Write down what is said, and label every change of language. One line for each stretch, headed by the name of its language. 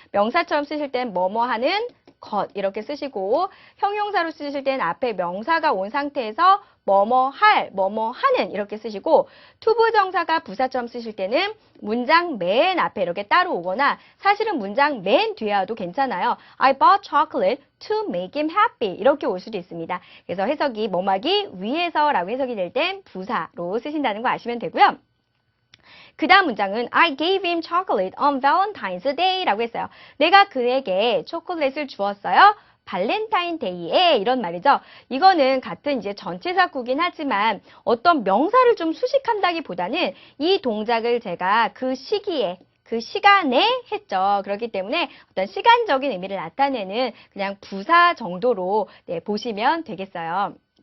Korean: 명사처럼 쓰실 땐 뭐뭐 하는 것 이렇게 쓰시고 형용사로 쓰실 때는 앞에 명사가 온 상태에서 뭐뭐 할, 뭐뭐 하는 이렇게 쓰시고 투부정사가 부사처럼 쓰실 때는 문장 맨 앞에 이렇게 따로 오거나 사실은 문장 맨 뒤에 와도 괜찮아요.
English: I bought chocolate to make him happy
Korean: 이렇게 올 수도 있습니다. 그래서 해석이 뭐뭐하기 위해서라고 해석이 될 땐 부사로 쓰신다는 거 아시면 되고요. 그 다음 문장은
English: I gave him chocolate on Valentine's Day
Korean: 라고 했어요. 내가 그에게 초콜릿을 주었어요. 발렌타인데이에 이런 말이죠. 이거는 같은 이제 전치사구긴 하지만 어떤 명사를 좀 수식한다기보다는 이 동작을 제가 그 시기에 그 시간에 했죠. 그렇기 때문에 어떤 시간적인 의미를 나타내는 그냥 부사 정도로 네, 보시면 되겠어요.